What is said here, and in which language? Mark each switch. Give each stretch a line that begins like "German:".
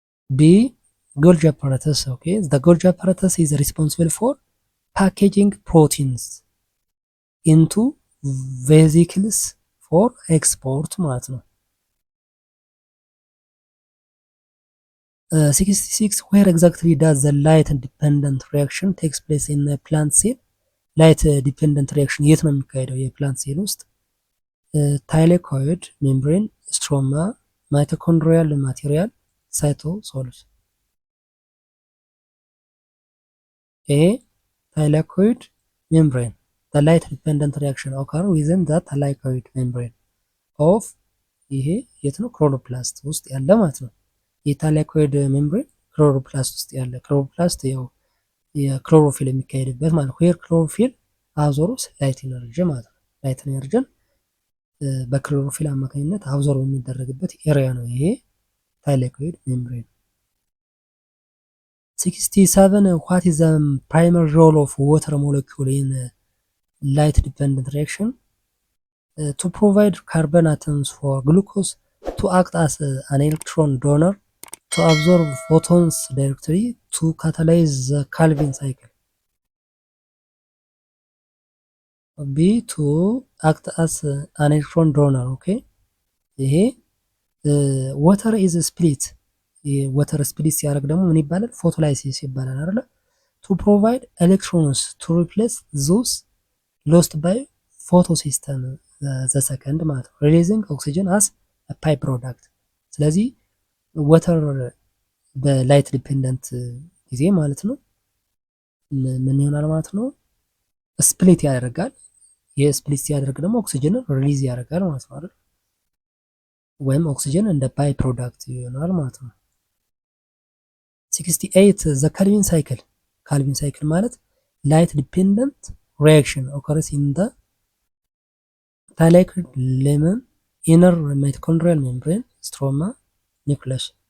English: B, Golgi apparatus. Okay, the Golgi apparatus is responsible for packaging proteins into vesicles for export ማለት ነው። 66 where exactly does the light dependent reaction takes place in a plant cell?
Amharic: ላይት ዲፔንደንት ሪያክሽን የት ነው የሚካሄደው የፕላንት ሴል ውስጥ? ታይሌኮይድ ሜምብሬን፣ ስትሮማ፣ ማይቶኮንድሪያል ማቴሪያል፣ ሳይቶሶልስ። ኤ ታይሌኮይድ ሜምብሬን
English: the light dependent reaction occur within the thylakoid membrane of
Amharic: ይሄ የት ነው ክሎሮፕላስት ውስጥ ያለ ማለት ነው። የታይላኮይድ ሜምብሬን ክሎሮፕላስት ውስጥ ያለ ክሎሮፕላስት ያው የክሎሮፊል የሚካሄድበት ማለት ነው።
English: ዌር ክሎሮፊል አብዞርብስ ላይት ኢነርጂ
Amharic: ማለት ነው። ላይት ኢነርጂን በክሎሮፊል አማካኝነት አብዞርብ የሚደረግበት ኤሪያ ነው ይሄ ታይላኮይድ ሜምብሬን። 67
English: what is the primary role of water molecule in light dependent reaction? To provide carbon atoms for glucose, to act as an electron donor, to absorb photons directly, to catalyze the Calvin cycle. B, to act as an electron donor. Okay, ይሄ water is split water split
Amharic: ሲያደርግ ደግሞ ምን ይባላል? ፎቶላይሲስ ይባላል አይደለ?
English: to provide electrons to replace those lost by photosystem the second
Amharic: ማለት ነው
English: releasing oxygen as a byproduct።
Amharic: ስለዚህ water በላይት ዲፔንደንት ጊዜ ማለት ነው ምን ይሆናል ማለት ነው? ስፕሊት ያደርጋል። የስፕሊት ሲያደርግ ደግሞ ኦክሲጅንን ሪሊዝ ያደርጋል ማለት ነው አይደል? ወይም ኦክሲጅን እንደ ባይ ፕሮዳክት ይሆናል ማለት ነው። 68 the Calvin cycle ካልቪን ሳይክል ማለት ላይት ዲፔንደንት ሪአክሽን
English: occurs in the thylakoid lemon inner mitochondrial membrane stroma nucleus።